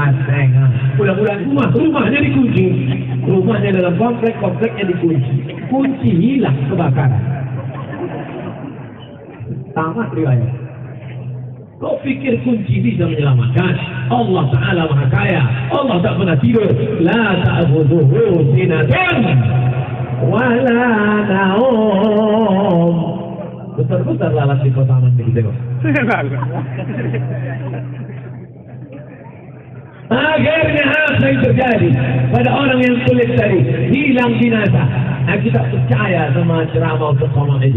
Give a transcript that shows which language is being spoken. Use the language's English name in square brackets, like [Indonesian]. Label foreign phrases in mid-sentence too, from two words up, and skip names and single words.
[Indonesian] Mudah-mudahan rumahnya dikunci, rumahnya dalam kompleknya dikunci, kunci hilang kebakaran. Tamat riwayat. Kau pikir kunci bisa menyelamatkan? Allah Ta'ala Maha Kaya. Allah tak pernah tidur. [Arabic] لا تأخذه سنة ولا نوم. [Indonesian] Besar-besar lalat di kota Aman begitu. Akhirnya apa yang terjadi pada orang yang sulit tadi? Hilang binasa. Nah, kita percaya sama ceramah Ustaz Somad itu.